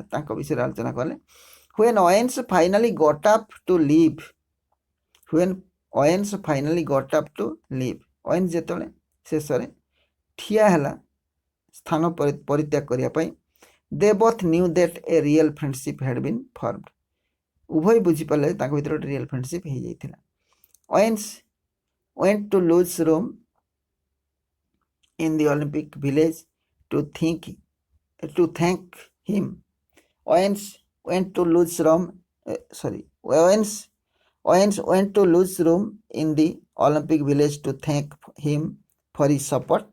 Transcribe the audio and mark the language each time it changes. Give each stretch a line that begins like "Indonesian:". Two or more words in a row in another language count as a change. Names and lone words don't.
Odia: ତାଙ୍କ ବିଷୟ ଆଲୋଚନା କଲେ
English: when Owens finally got up to leave when Owens finally got up to leave Owens
Odia: ଯେତେବେଳେ ଶେଷ ରେ ଠିଆ ହେଲା ସ୍ଥାନ ପରିତ୍ୟାଗ କରିବା ପାଇଁ
English: they both knew that a real friendship had been formed
Odia: ଉଭୟ ବୁଝି ପାରିଲେ ତାଙ୍କ ଭିତର
English: real friendship
Odia: ହୋଇ ଯାଇଥିଲା
English: Owens went to Luz's room in the Olympic Village to thank him. Owens went to Luz's room. Owens went to Luz's room in the Olympic Village to thank him for his support.